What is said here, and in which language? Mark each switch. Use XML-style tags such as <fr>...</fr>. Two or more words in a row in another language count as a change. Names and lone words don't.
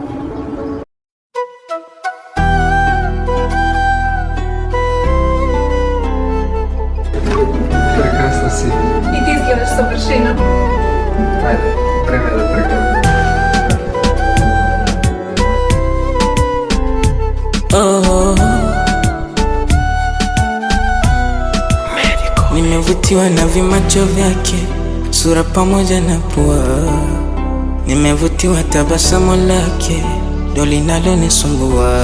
<mk>Прекрасна си. И ти изгледаш совршено. Ајде, време е да тргнем.</mk> <sw>Nimevutiwa na vimacho vyake, sura pamoja na pua. Nimevutiwa tabasamu lake, ndo linalonisumbua.</sw>